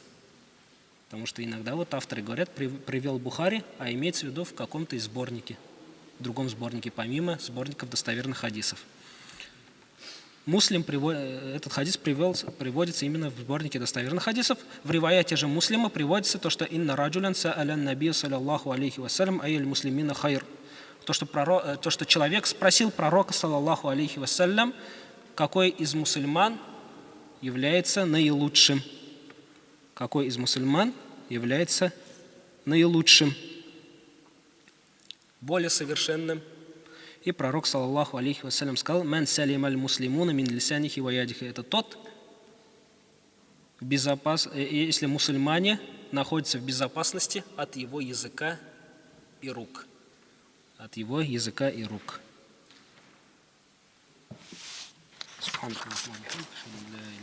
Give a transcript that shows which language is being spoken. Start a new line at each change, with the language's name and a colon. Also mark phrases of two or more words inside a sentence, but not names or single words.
Russian: Потому что иногда вот авторы говорят, привел Бухари, а имеется в виду в каком-то из сборнике, в другом сборнике, помимо сборников достоверных хадисов. Муслим этот хадис приводится именно в сборнике достоверных хадисов. В риваяте же Муслима приводится то, что
Arabic: «إن رجلا سأل النبي صلى الله عليه وسلم أي المسلمين خير».
Russian: То, что человек спросил пророка,
Arabic: صلى الله عليه وسلم,
Russian: какой из мусульман является наилучшим. Какой из мусульман является наилучшим, более совершенным. И пророк,
Arabic: صلى الله عليه وسلم, сказал: «من سلم المسلمون من لسانه ويده».
Russian: Это тот, если мусульмане находятся в безопасности от его языка и рук. От его языка и рук.